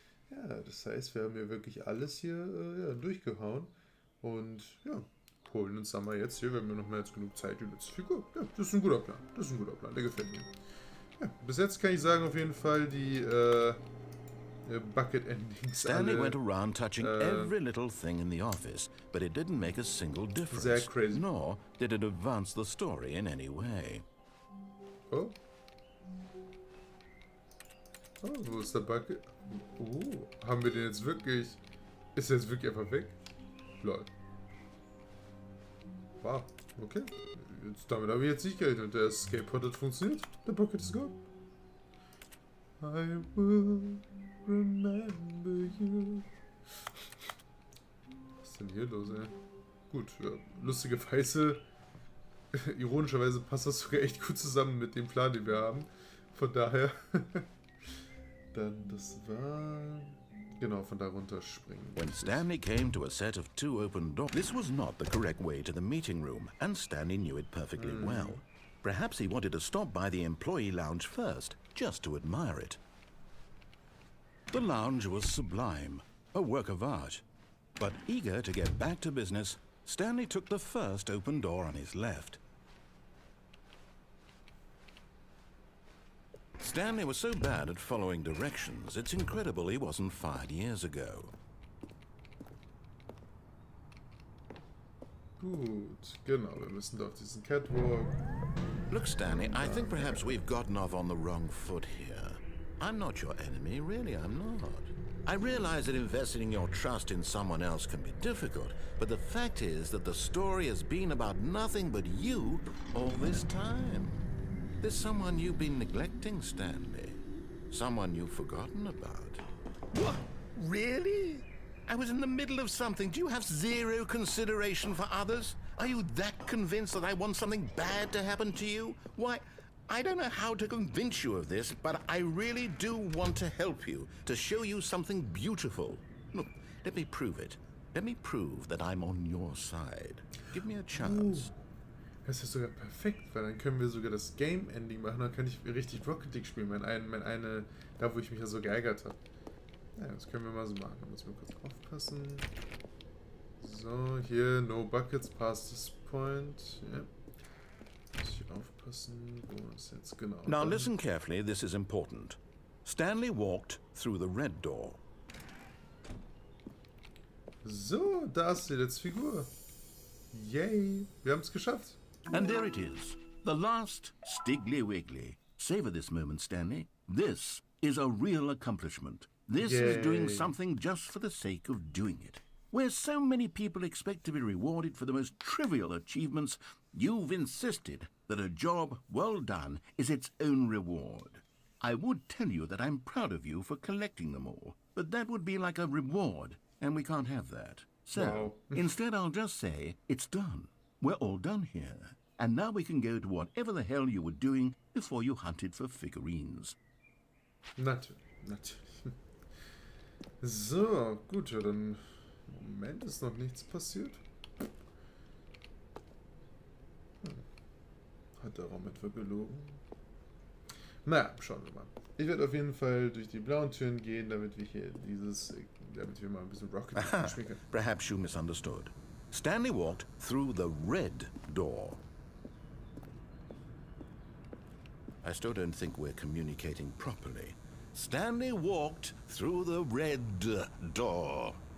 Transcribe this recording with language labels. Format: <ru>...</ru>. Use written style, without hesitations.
<de>Ja, das heißt, wir haben hier wirklich alles hier durchgehauen. Und ja, holen uns dann mal jetzt hier, wenn wir noch mehr als genug Zeit, die letzte Figur. Ja, das ist ein guter Plan. Der gefällt mir. Ja, bis jetzt kann ich sagen, auf jeden Fall die Bucket Endings.</de> <en>Stanley went around touching every little thing in the office, but it didn't make a single difference.</en> <de>Sehr crazy.</de> <en>Nor did it advance the story in any way.</en> <de>Oh, wo ist der Bucket? Haben wir den jetzt wirklich... Ist er jetzt wirklich einfach weg? Lol. Wow, okay. Damit habe ich jetzt nicht gerechnet. Der Skateboard hat funktioniert. Der Bucket ist gone.</de> <en>I will remember you.</en> <de>Was ist denn hier los, ey? Gut, ja. Lustigerweise, ironischerweise passt das sogar echt gut zusammen mit dem Plan, den wir haben. Von daher, dann das war... Genau, von da runterspringen.</de> <en>When Stanley came to a set of 2 open doors, this was not the correct way to the meeting room, and Stanley knew it perfectly well. Perhaps he wanted to stop by the employee lounge first, just to admire it. The lounge was sublime, a work of art. But eager to get back to business, Stanley took the first open door on his left. Stanley was so bad at following directions, it's incredible he wasn't fired years ago.</en> <de>Gut, genau, wir müssen da auf diesen Catwalk.</de> <en>Look, Stanley, I think perhaps we've gotten off on the wrong foot here. I'm not your enemy, really, I'm not. I realize that investing your trust in someone else can be difficult, but the fact is that the story has been about nothing but you all this time. There's someone you've been neglecting, Stanley. Someone you've forgotten about. What? Really? I was in the middle of something. Do you have zero consideration for others? Are you that convinced that I want something bad to happen to you? Why, I don't know how to convince you of this, but I really do want to help you, to show you something beautiful. Look, let me prove it. Let me prove that I'm on your side. Give me a chance.</en> <de>Das ist sogar perfekt, weil dann können wir sogar das Game-Ending machen. Dann kann ich richtig Rocket League spielen. Da, wo ich mich ja so geärgert habe. Ja, das können wir mal so machen. Da muss ich mal kurz aufpassen. So, hier,</de> <en>no buckets past this point.</en> <de>Ja. Muss ich aufpassen, wo ist jetzt genau.</de> <en>Now listen carefully, this is important. Stanley walked through the red door.</en> <de>So, da ist die letzte Figur. Yay, wir haben es geschafft.</de> <en>And there it is, the last Stiggly Wiggly. Savor this moment, Stanley. This is a real accomplishment. This is doing something just for the sake of doing it. Where so many people expect to be rewarded for the most trivial achievements, you've insisted that a job well done is its own reward. I would tell you that I'm proud of you for collecting them all, but that would be like a reward, and we can't have that. So, instead I'll just say, it's done. We're all done here. And now we can go to whatever the hell you were doing before you hunted for figurines.</en> <de>Natürlich. So, gut, ja, dann im Moment ist noch nichts passiert. Hat der Raum etwa gelogen? Na, schauen wir mal. Ich werde auf jeden Fall durch die blauen Türen gehen, damit wir mal ein bisschen Rocket League spielen können.</de> <en>Perhaps you misunderstood. Stanley walked through the red door. I still don't think we're communicating properly. Stanley walked through the red door.</en>